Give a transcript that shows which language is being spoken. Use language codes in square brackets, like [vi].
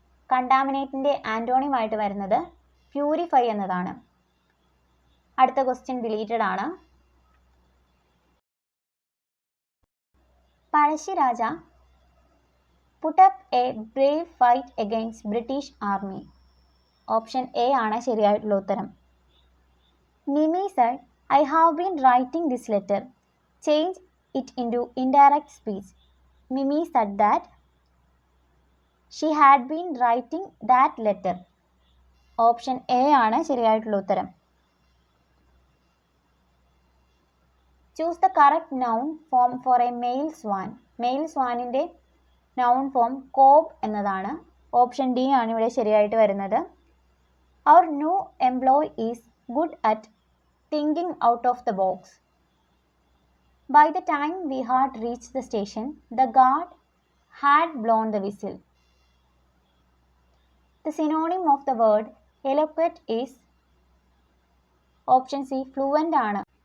[ml] കണ്ടാമിനേറ്റിൻ്റെ antonym ആയിട്ട് വരുന്നത് purify എന്നതാണ്. അടുത്ത ക്വസ്റ്റ്യൻ ഡിലീറ്റഡ് ആണ്. [en] Pazhassiraja put up a brave fight against British army. [ml] Option A ആണ് ശരിയായിട്ടുള്ള ഉത്തരം. [en] Nimi said, I have been writing this letter. Change it into indirect speech. Mimi said that she had been writing that letter. [ml] Option A ആണ് ശരിയായിട്ടുള്ള ഉത്തരം. [en] Choose the correct noun form for a male swan. [ml] Mail സ്വാനിൻ്റെ noun form Cobb എന്നതാണ്. Option D ആണ് ഇവിടെ ശരിയായിട്ട് വരുന്നത്. [en] Our new employee is good at thinking out of the box. By the time we had reached the station, the guard had blown the whistle. The synonym of the word eloquent is option C fluent [ml] ആണ്.